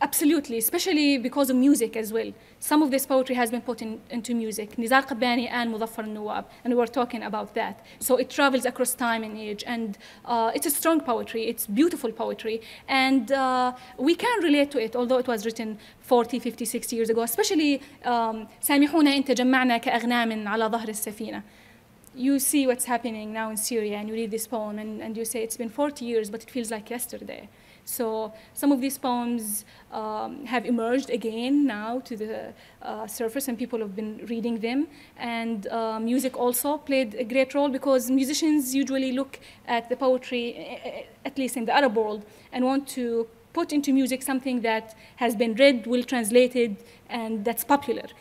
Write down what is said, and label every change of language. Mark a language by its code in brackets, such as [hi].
[en] absolutely, especially because of music as well. Some of this poetry has been put into music. Nizar Qabbani and Muzaffar al-Nawab, and we were talking about that. So it travels across time and age, and it's a strong poetry. It's beautiful poetry, and we can relate to it, although it was written 40, 50, 60 years ago. Especially [ar] سامحونا إن تجمعنا كأغنام على ظهر السفينة. [en] You see what's happening now in Syria, and you read this poem, and you say it's been 40 years, but it feels like yesterday. So some of these poems have emerged again now to the surface, and people have been reading them. And music also played a great role, because musicians usually look at the poetry, at least in the Arab world, and want to put into music something that has been read, well translated, and that's popular.